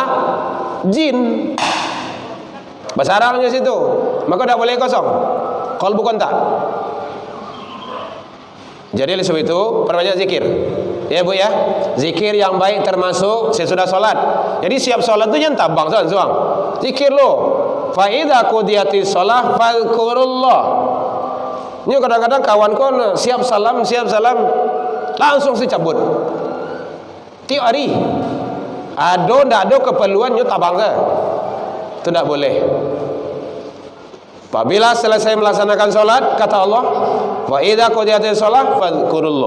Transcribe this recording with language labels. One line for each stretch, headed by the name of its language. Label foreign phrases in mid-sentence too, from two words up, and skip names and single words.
Indonesian: Jin. Bahasa Arabnya situ. Maka tidak boleh kosong. Kolbu kontak. Jadi oleh sebab itu perbanyak zikir. Ya Bu ya. Zikir yang baik termasuk sesudah solat.
Minangkabau: Jadi siap solat tu jangan tabang suang. Zikir lo.
Arabic: فإذا قضيت الصلاة فاذكروا الله.
Minangkabau: Ini kadang-kadang kawan kon siap salam langsung si cabut.
Indonesian: Tiap hari.
Minangkabau: Ndak ada keperluan nyu tabang ke.
Indonesian: Itu tidak boleh. Apabila selesai melaksanakan solat, kata Allah,
Arabic: وإذا قضيت الصلاة فاذكروا الله.